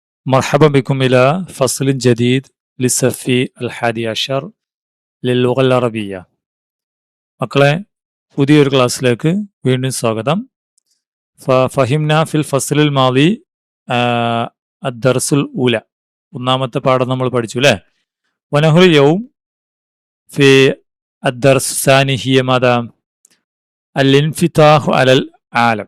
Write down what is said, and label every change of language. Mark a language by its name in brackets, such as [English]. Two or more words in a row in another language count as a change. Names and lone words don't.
[Arabic] مرحبا بكم إلى فصل جديد للصف الحادي عشر للغة العربية. [Malayalam] മക്കളെ, പുതിയൊരു ക്ലാസ്സിലേക്ക് വീണ്ടും സ്വാഗതം. [Arabic] فهمنا في الفصل الماضي الدرس الأول, [Malayalam] ഒന്നാമത്തെ പാഠം നമ്മൾ പഠിച്ചു അല്ലേ. [Arabic] ونحن اليوم في الدرس الثاني هي ماذا الانفتاح على العالم.